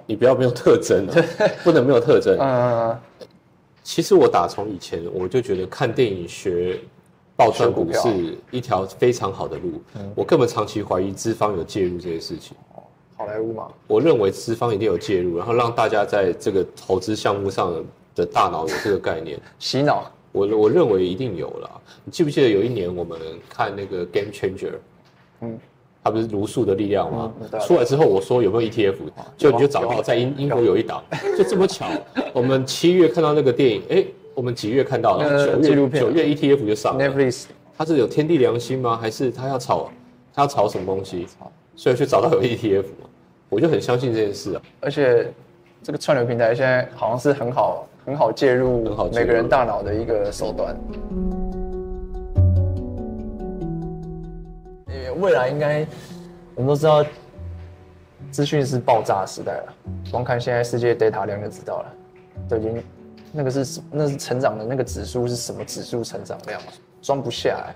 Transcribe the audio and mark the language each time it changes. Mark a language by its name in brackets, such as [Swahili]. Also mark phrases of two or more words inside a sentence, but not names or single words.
[Chinese] 你不要沒有特徵啊，不能沒有特徵。其實我打從以前我就覺得看電影學報賺股是一條非常好的路。我根本長期懷疑資方有介入這些事情。好萊塢嘛，我認為資方一定有介入，然後讓大家在這個投資項目上的大腦有這個概念洗腦。我認為一定有啦。你記不記得有一年我們看那個 Game Changer？它不是茹素的力量嗎？出來之後我說有沒有 ETF？就你就找到在英國有一檔，就這麼巧。我們7月看到那個電影，我們幾月看到了？9月 ETF 就上了。Netflix， 它是有天地良心嗎？還是他要炒什麼東西？所以去找到有 ETF 嘛，我就很相信這件事啊。而且這個串流平台現在好像是很好介入每個人大腦的一個手段。未來應該我們都知道，資訊是爆炸的時代了。光看現在世界 data 量就知道了，都已經那是成長的那個指數是什麼指數成長量，裝不下來。